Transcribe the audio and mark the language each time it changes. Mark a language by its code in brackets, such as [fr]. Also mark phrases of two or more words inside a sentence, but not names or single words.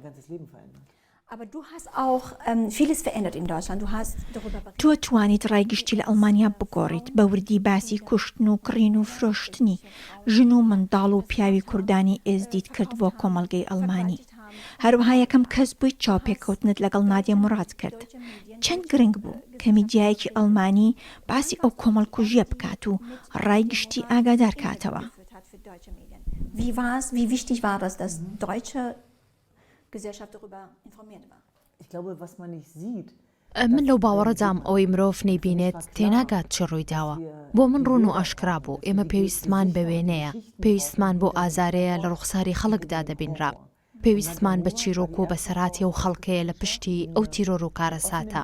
[ckb] تۆ توانیت ڕایگشتی لە ئەڵمانیا بگۆڕیت بە وردی باسی کوشتن و کڕین و فرۆشتنی ژن و منداڵ و پیاوی کوردانی ئێزدیت کرد بۆ کۆمەڵگەی ئەڵمانی. هەروەها یەکەم کەس بووی چاوپێکەوتنت لەگەڵ نادیە موراد کرد. چەند گرنگ بوو کە میدیایەکی ئەڵمانی باسی ئەو کۆمەڵکوژیە بکات و ڕایگشتی ئاگادار کاتەوە. [de] Wie wichtig war das, dass deutsche Gesellschaft darüber informiert war? Ich glaube, was man nicht sieht. [ckb] من لەو باوەڕەدام ئەوەی مرۆڤ نەیبینێت تێناگات چی ڕوویداوە. بۆ من ڕوون و ئاشکرا بوو ئێمە پێویستمان بە وێنەیە، پێویستمان بۆ ئازارەیە لە ڕوخساری خەڵکدا دەبینرا، پێویستمان بە چیرۆک و بەسەراتی و خەڵکەیە لە پشتی ئەو تیرۆر و کارەساتە.